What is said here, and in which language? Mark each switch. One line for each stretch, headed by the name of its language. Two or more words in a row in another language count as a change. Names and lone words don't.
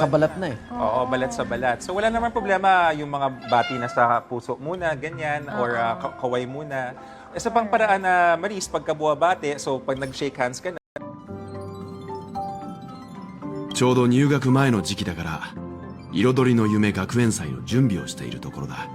Filipino: sa balat na eh. Oo, balat sa balat. So wala naman problema yung mga bati na sa puso muna, ganyan, or kaway muna. Isa pang paraan na, Maris, pagka buwabate, so pag nag-shake hands ka na,
Japanese: ちょうど入学前の時期だから彩りの夢学園祭の準備をしているところだ。